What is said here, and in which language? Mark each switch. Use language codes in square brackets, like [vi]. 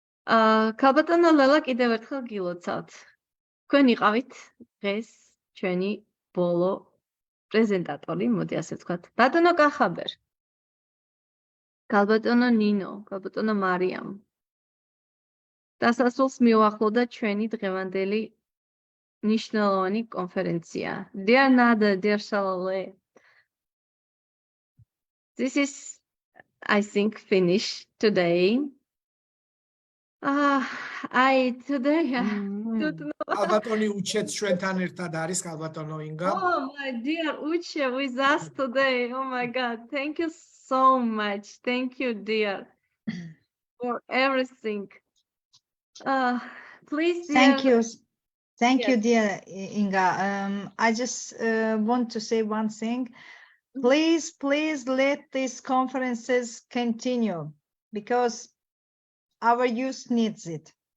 [ka] ქალბატონო ლელა, კიდევ ერთხელ გილოცავთ. თქვენ იყავით დღეს ჩვენი ბოლო პრეზენტატორი, მოდი ასე ვთქვათ. ბატონო კახაბერ, ქალბატონო ნინო, ქალბატონო მარიამ, დასასრულს მივახლოვდა ჩვენი დღევანდელი ნიშნულოვანი კონფერენცია. [en] Dear Nada, dear Shalale, this is, I think, finished today. I today don't know. [ka] ალბათონი უჩეთ ჩვენთან ერთად არის ალბათონო ინგა. [en] Oh, my dear Uche with us today. Oh my God. Thank you so much. Thank you, dear, for everything. Please, dear. Thank you. Thank you, Yes. dear Inga. I just want to say one thing. Please let these conferences continue because our youth needs it.